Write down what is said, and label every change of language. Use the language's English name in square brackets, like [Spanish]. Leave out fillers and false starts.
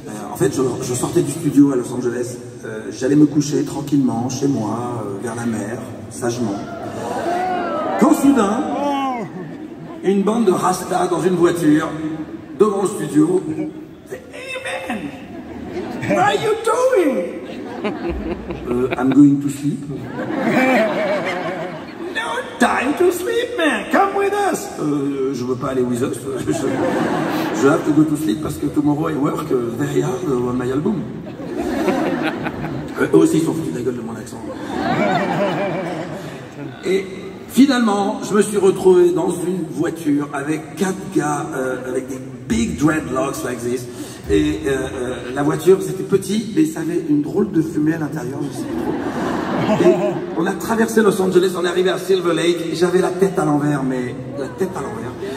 [French] En fait, je sortais du studio à Los Angeles. J'allais me coucher tranquillement chez moi, vers la mer, sagement. Quand soudain, une bande de Rasta dans une voiture, devant le studio, fait « [English] Hey man, what are you doing? I'm going to sleep. » No time to sleep, man. Come with us. [French] Je veux pas aller [English] with us. Je have to go to sleep [French] parce que [English] tomorrow I work very hard on my album. [French] Eux aussi ils sont foutus de la gueule de mon accent. Et finalement, je me suis retrouvé dans une voiture avec 4 gars avec des [English] big dreadlocks like this. [French] Et la voiture, c'était petit, mais ça avait une drôle de fumée à l'intérieur, je sais pas trop. Et on a traversé Los Angeles, on est arrivé à Silver Lake, j'avais la tête à l'envers, mais la tête à l'envers.